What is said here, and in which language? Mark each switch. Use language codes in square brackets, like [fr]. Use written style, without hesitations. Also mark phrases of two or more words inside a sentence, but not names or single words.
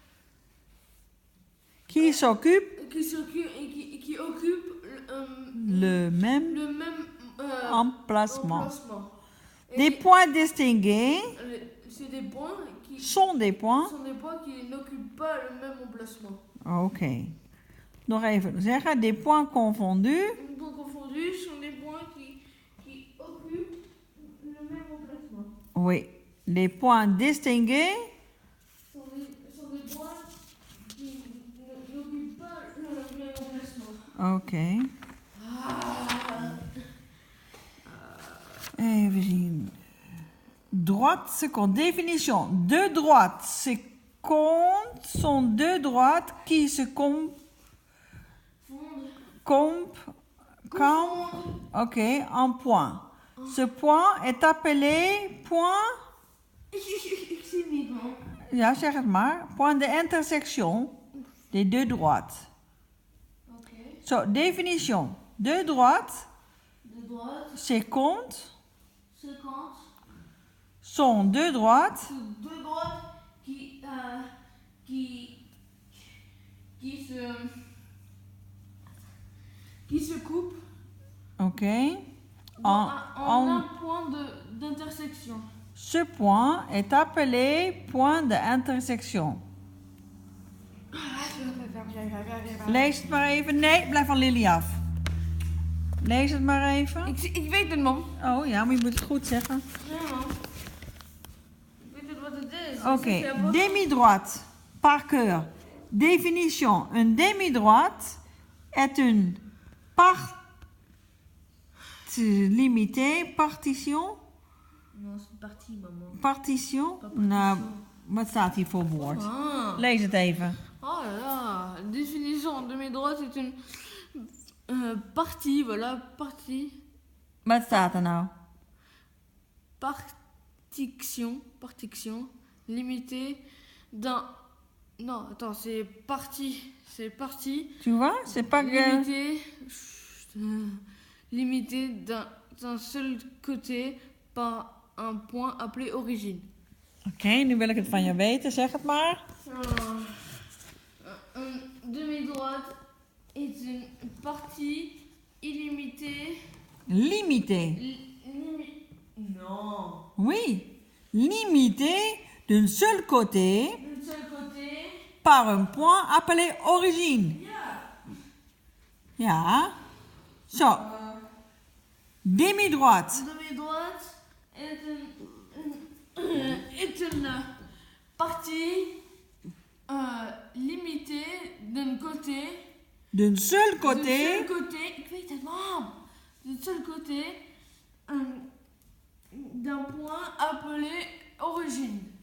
[fr] s'occupent qui occupent le même le même emplacement. Et Des points distingués c'est des points qui sont des points. qui n'occupent pas le même emplacement. [nl] Ok. Nog even zeggen. [fr] Des points confondus. Les points confondus sont des points qui occupent le même emplacement. Oui. Les points distingués Sont des points qui n'occupent pas le même emplacement. [nl] Ok. Even zien. [fr] Droite seconde. Définition. Deux droites secondes sont deux droites qui se ok, en point. Ce point est appelé point... [nl] Ik zie het niet, man. Ja, zeg het maar. [fr] Point de intersection des deux droites. Okay. Zo, définition. Deux droites De droite, secondes seconde, sont deux droites deux droites qui se coupent ok, en un point d'intersection. Ce point est appelé point d'intersection. [nl] Lees het maar even. Nee, blijf van Lily af. Lees het maar even. Ik weet het, man. Oh ja, maar je moet het goed zeggen. Ja, man. Ik weet het wat het is. Oké, [fr] demi-droite. Par cœur. Définition. Een demi-droite est une part limitée. Partition. Non, c'est parti, maman. Partition. [nl] Nou, wat staat hier voor woord? Ah. Lees het even. [fr] Oh là là. Définition. Demi-droite est une partie, voilà, partie. [nl] Wat staat er nou? [fr] Partition limitée d'un... Non, attends, c'est partie. Tu vois, c'est pas que... Limité d'un seul côté par un point appelé origine. [nl] Oké, nu wil ik het van je weten. Zeg het maar. [fr] Une demi-droite est une partie illimitée. Limitée. Non. Oui. Limitée d'un seul côté D'un seul côté. par un point appelé origine. [nl] Ja. Zo. [fr] Demi-droite. Demi-droite est une partie limitée d'un côté. D'un seul côté. D'un seul côté d'un point appelé origine.